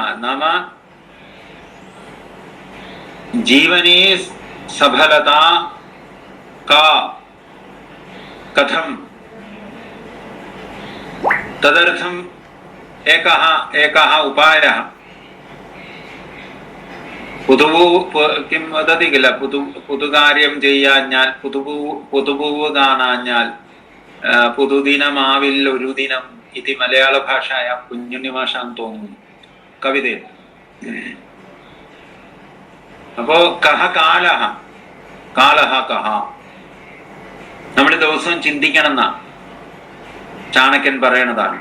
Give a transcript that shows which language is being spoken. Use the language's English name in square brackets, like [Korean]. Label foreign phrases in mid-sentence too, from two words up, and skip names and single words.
[Sanskrit] नाम जीवने सफलता का कथं तदर्थम् एकः उपायः. किं वदति किल [Malayalam] പുതുകാര്യം ചെയ്യാഞ്ഞാൽ പുതുപൂവ് കാണാഞ്ഞാൽ പുതുദിനമാവിൽ ഒരു ദിനം ഇത് മലയാള ഭാഷയാ കുഞ്ഞുണ്ണി മാഷാന്ന് തോന്നുന്നു കവിതയിൽ. അപ്പോ [Sanskrit] കഹ കാലഹ കഹ [Malayalam] നമ്മൾ ദിവസവും ചിന്തിക്കണം എന്നാ ചാണക്യൻ പറയണതാണ്.